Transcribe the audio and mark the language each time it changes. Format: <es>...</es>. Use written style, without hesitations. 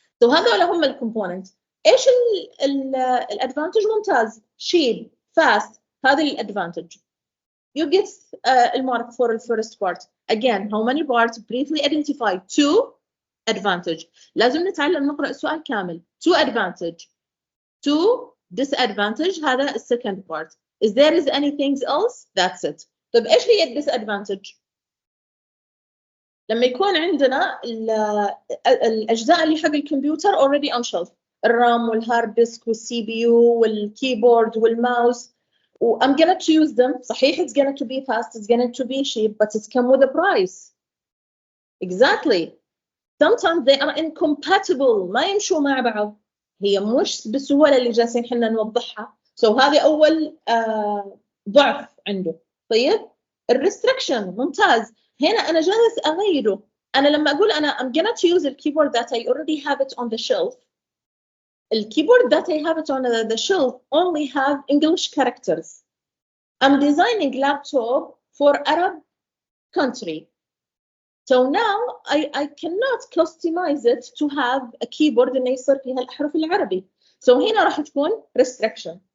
<ar>So هذول هم الكومبوننت. إيش الادفانتج؟ ممتاز شيل fast. هذا الادفانتج.</ar> <en>You get المارك for the first part. Again how many parts? Briefly identify two advantage.</en> <ar>لازم نتعلم نقرأ السؤال كامل.</ar> <en>Two advantage. Two disadvantage. هذا the second part. Is there anything else? That's it.</en> <ar>طيب إيش هي disadvantage؟ لما يكون عندنا الأجزاء اللي حق الكمبيوتر</ar> <en>already on shelf.</en> <ar>الرام والهارد ديسك والسي بي يو والكيبورد والماوس.</ar> <en>I'm gonna choose them.</en> <ar>صحيح</ar> <en>it's gonna to be fast, it's gonna to be cheap, but it's come with a price. Exactly. Sometimes they are incompatible.</en> <ar>ما يمشوا مع بعض. هي مش بسهولة اللي جالسين حنا نوضحها. So هذه أول ضعف عنده. طيب الريستريكشن ممتاز. هنا أنا جالس أغيره. أنا لما أقول أنا</ar> <en>I'm gonna choose the keyboard that I already have it on the shelf. The keyboard that I have it on the shelf only have English characters. I'm designing laptop for Arab country. So now I cannot customize it to have a keyboard</en> <ar>إنه يصير فيها الأحرف العربي. So هنا راح تكون restriction.</ar>